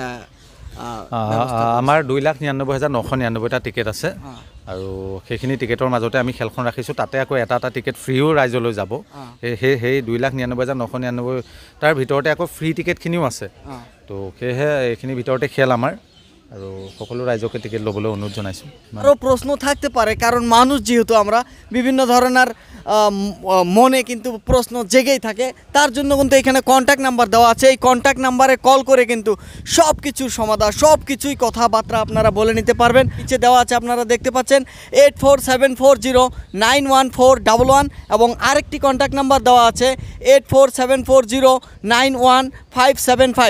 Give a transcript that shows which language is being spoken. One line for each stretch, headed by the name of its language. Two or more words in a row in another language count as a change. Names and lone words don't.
Assamese: আমাৰ 2,99,999টা টিকেট আছে আৰু সেইখিনি টিকেটৰ মাজতে আমি খেলখন ৰাখিছোঁ। তাতে আকৌ এটা
English: ticket freeও
Assamese: ৰাইজলৈ যাব। সেই 2,99,999 তাৰ ভিতৰতে আকৌ
English: free ticketখিনিও
Assamese: আছে। তো সেয়েহে এইখিনিৰ ভিতৰতে খেল আমাৰ আৰু সকলো ৰাইজকে টিকেট ল'বলৈ অনুৰোধ জনাইছোঁ।
Bangla: আরও প্রশ্ন থাকতে পারে কারণ মানুষ যেহেতু আমরা বিভিন্ন ধরনের মনে কিন্তু প্রশ্ন জেগেই থাকে, তার জন্য কিন্তু এখানে
English: contact number
Bangla: দেওয়া আছে। এই
English: contact numberে
Bangla: কল করে কিন্তু সব কিছুর সমাধান, সব কিছুই কথাবার্তা আপনারা বলে নিতে পারবেন। নিচে দেওয়া আছে আপনারা দেখতে পাচ্ছেন 8474091411 এবং আরেকটি
English: contact number
Bangla: দেওয়া আছে 8474091575।